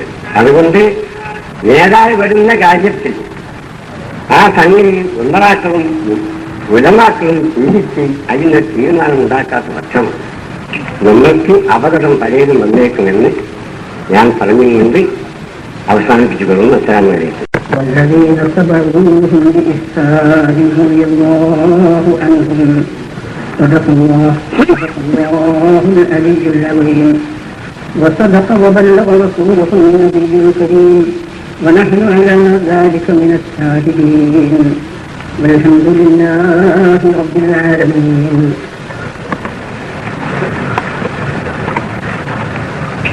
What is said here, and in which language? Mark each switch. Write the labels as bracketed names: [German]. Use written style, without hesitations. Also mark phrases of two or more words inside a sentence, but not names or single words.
[Malayalam] അതുകൊണ്ട് നേതാവ് വരുന്ന കാര്യത്തിൽ ആ സംഗതി ഉന്നതാക്കളും ഉലമാക്കളും ചിന്തിച്ച് അതിന് തീരുമാനം ഉണ്ടാക്കാത്ത പക്ഷം നമ്മൾക്ക് അപകടം പലതും വന്നേക്കുമെന്ന് ഞാൻ പറഞ്ഞുകൊണ്ട് അവസാനിപ്പിച്ചുകൊള്ളുന്നു. [Arabic] السلام عليكم. والذين تبعوهم بإحسان رضي الله عنهم صدق الله العلي العظيم وصدق وبلغ رسوله النبي الكريم ونحن على ذلك من الشاهدين والحمد لله رب العالمين.